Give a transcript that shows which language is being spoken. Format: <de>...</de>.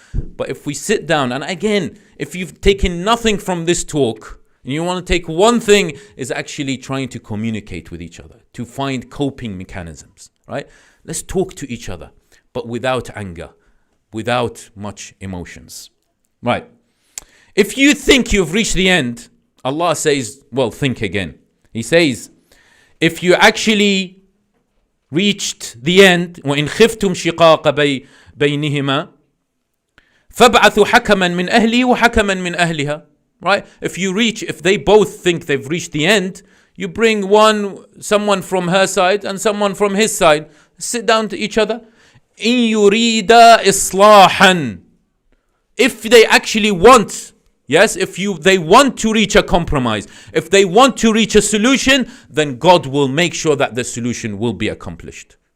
<en>But if we sit down, and again, if you've taken nothing from this talk, and you want to take one thing, is actually trying to communicate with each other, to find coping mechanisms, right? Let's talk to each other, but without anger, without much emotions. Right. If you think you've reached the end, Allah says, well, think again. He says, if you actually reached the end,</en> <ar>وَإِنْ خِفْتُمْ شِقَاقَ بَيْنِهِمَا فَابْعَثُوا حَكَمًا مِنْ أَهْلِهِ وَحَكَمًا مِنْ أَهْلِهَا.</ar> <en>Right? If they both think they've reached the end, you bring someone from her side and someone from his side, sit down to each other.</en> <ar>إِن يُرِيدَ إِصْلَاحًا.</ar> <en>If they actually want, yes, they want to reach a compromise, if they want to reach a solution, then God will make sure that the solution will be accomplished.</en>